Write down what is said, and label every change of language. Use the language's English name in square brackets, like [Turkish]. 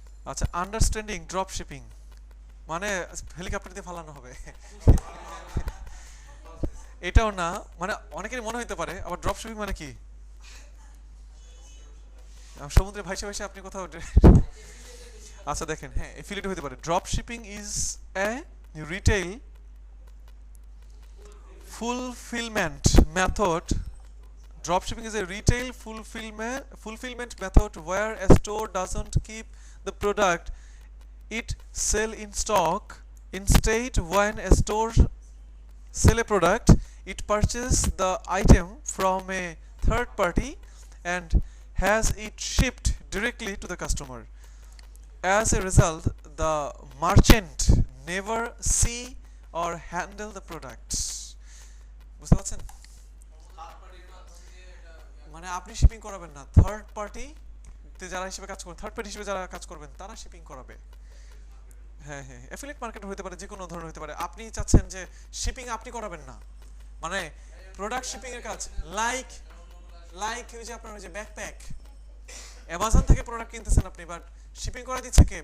[Bangla] আচ্ছা understanding drop shipping মানে helicopter দিয়ে ফালানো হবে এটাও না, মানে অনেকেরই মনে হতে পারে। আবার ড্রপ শিপিং মানে কি? সমুদ্রে ভাইসে ভাইসে আপনি কোথাও আচ্ছা দেখেন, হ্যাঁ এফিলিয়েট হতে পারে। [English] Drop shipping is a retail fulfillment method. Dropshipping is a retail fulfillment method where a store doesn't keep the product it sell in stock. Instead, when a store sell a product, it purchases the item from a third party and has it shipped directly to the customer. As a result, the merchant never see or handle the products. [Bangla] বুঝতে পারছেন? মানে আপনি shipping করাবেন না, third party তে যারা হিসেবে কাজ করবেন, থার্ড পার্টি হিসেবে যারা কাজ করবেন তারা শিপিং করাবে। হ্যাঁ হ্যাঁ, অ্যাফিলিয়েট মার্কেট হতে পারে, যে কোনো ধরনের হতে পারে। আপনি চাচ্ছেন যে শিপিং আপনি করাবেন না, মানে প্রোডাক্ট শিপিং এর কাজ, লাইক লাইক ওই যে আপনার ওই যে ব্যাকপ্যাক, অ্যামাজন থেকে প্রোডাক্ট কিনতেছেন আপনি, বাট শিপিং করা দিচ্ছে কে?